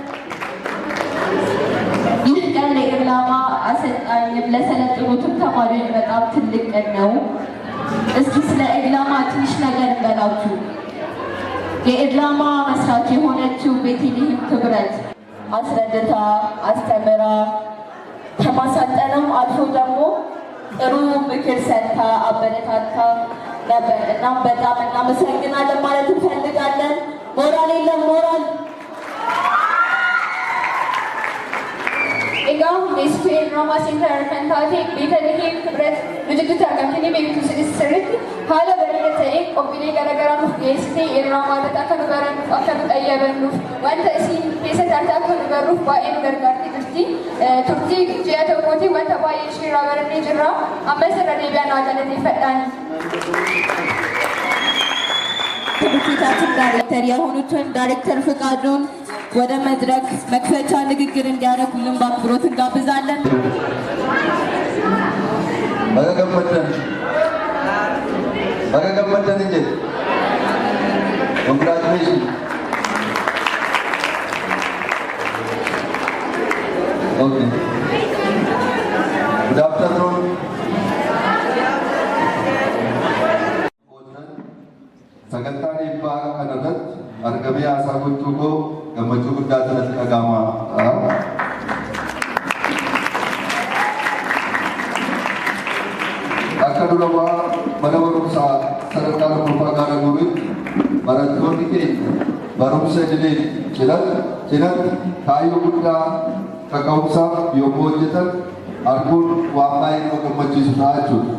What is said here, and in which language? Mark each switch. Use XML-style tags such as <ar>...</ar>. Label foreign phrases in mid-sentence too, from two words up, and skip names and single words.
<am>ይህ ቀን ለኢርላማ አሰልጣኝም ለሰለጠኑትም ተማሪዎች በጣም ትልቅ ቀን ነው። እስኪ ስለ ኢርላማ ትንሽ ነገር እንበላችሁ። የኢርላማ መስራች የሆነችው ቤተልሔም ክብረት አስረድታ አስተምራ ከማሳጠንም አልፎ ደግሞ ጥሩ ምክር ሰጥታ አበረታታ ነበር። እናም በጣም እናመሰግናለን ማለት እንፈልጋለን። ሞራል የለም ሞራል</am> <om>Egaa hundeessituu Irramaa Seentaraal kan taate Beetaliheem Kibret nuti argamtanii beektu sirriitti haala bareedaa ta'een qophiilee garaagaraa nuuf dhiyeessitee Irramaadhaan akka nu barannuuf akka nu xayyabannuuf wanta isin keessatti argaa akka nu barruuf baay'ee nu gargaartee jirti. Turtii ji'a tokkooti wanta baay'ee isheerraa barannee jirra. Ammas irra deebi'aa naa galateeffadhaani.</om> <am>ትምህርት ቤታችን ዳይሬክተር የሆኑትን ዳይሬክተር ፍቃዱን ወደ መድረክ መክፈቻ ንግግር እንዲያደርጉልን በአክብሮት እንጋብዛለን። በገመደን እንጂ</am> <en>congratulation okay good afternoon</en> <om>sagantaan eebbaa kanarratti argamee haasaa gochuu koo gammachuu guddaa sanatti dhaga'ama. Akka duramaa mana barumsaa sadarkaa lammaffaa gaara guuritti barattoonni keenya barumsa idilee cinatti kaayyoo guddaa kaka'umsaaf yommuu hojjetan arguun waan baay'ee nama gammachiisu ta'a jechuudha.</om>